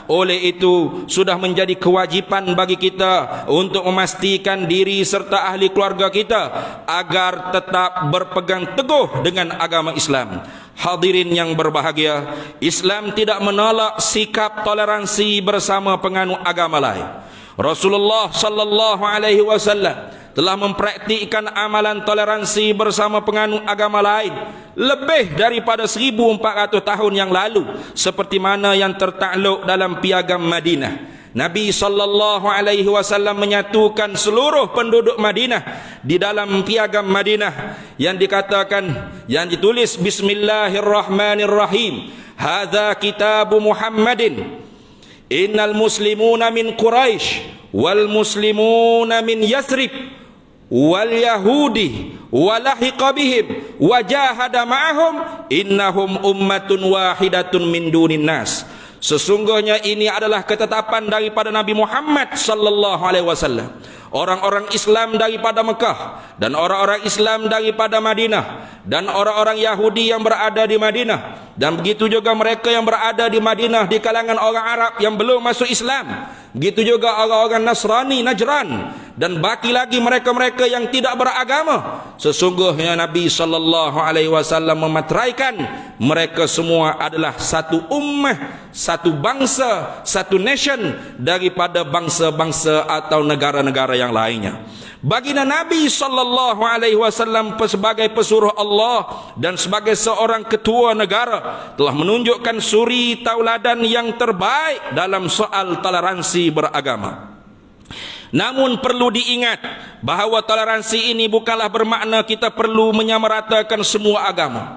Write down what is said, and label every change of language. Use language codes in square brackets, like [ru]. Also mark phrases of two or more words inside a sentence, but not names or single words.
[ms] Oleh itu sudah menjadi kewajipan bagi kita untuk memastikan diri serta ahli keluarga kita agar tetap berpegang teguh dengan agama Islam. Hadirin yang berbahagia, Islam tidak menolak sikap toleransi bersama penganut agama lain. Rasulullah [ar] صلى الله عليه وسلم [ms] telah mempraktikkan amalan toleransi bersama penganut agama lain lebih daripada 1400 tahun yang lalu, seperti mana yang tertakluk dalam Piagam Madinah. [ar] Nabi صلى الله عليه وسلم [ms] menyatukan seluruh penduduk Madinah di dalam Piagam Madinah yang dikatakan, yang ditulis [ar] بسم الله الرحمن الرحيم، هذا كتاب محمد إن المسلمون من قريش والمسلمون من يثرب واليهود ولحق بهم وجاهد معهم إنهم أمة واحدة من دون الناس. [ms] Sesungguhnya ini adalah ketetapan daripada Nabi Muhammad [ar] صلى الله عليه وسلم. [ms] Orang-orang Islam daripada Mekah dan orang-orang Islam daripada Madinah dan orang-orang Yahudi yang berada di Madinah, dan begitu juga mereka yang berada di Madinah di kalangan orang Arab yang belum masuk Islam, begitu juga orang-orang Nasrani Najran, dan baki lagi mereka-mereka yang tidak beragama. Sesungguhnya Nabi [ar] صلى الله عليه وسلم [ms] memateraikan mereka semua adalah satu ummah, satu bangsa, satu nation daripada bangsa-bangsa atau negara-negara yang lainnya. Baginda Nabi [ar] صلى الله عليه وسلم [ms] sebagai pesuruh Allah dan sebagai seorang ketua negara telah menunjukkan suri tauladan yang terbaik dalam soal toleransi beragama. Namun perlu diingat bahawa toleransi ini bukanlah bermakna kita perlu menyamaratakan semua agama.